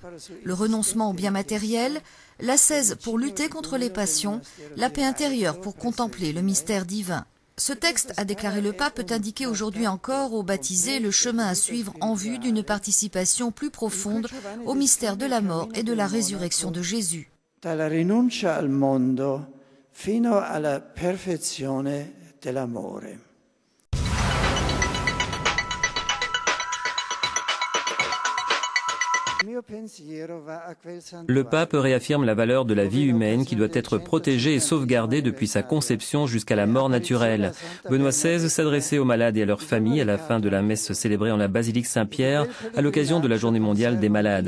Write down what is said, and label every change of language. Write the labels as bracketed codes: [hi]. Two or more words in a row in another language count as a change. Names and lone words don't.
[fr] Le renoncement au bien matériel, l'ascèse pour lutter contre les passions, la paix intérieure pour contempler le mystère divin. Ce texte, a déclaré le pape, peut indiquer aujourd'hui encore aux baptisés le chemin à suivre en vue d'une participation plus profonde au mystère de la mort et de la résurrection de Jésus. [it] Dalla rinuncia al mondo fino alla perfezione dell'amore. [fr] Le pape réaffirme la valeur de la vie humaine qui doit être protégée et sauvegardée depuis sa conception jusqu'à la mort naturelle. Benoît XVI s'adressait aux malades et à leurs familles à la fin de la messe célébrée en la basilique Saint-Pierre à l'occasion de la journée mondiale des malades.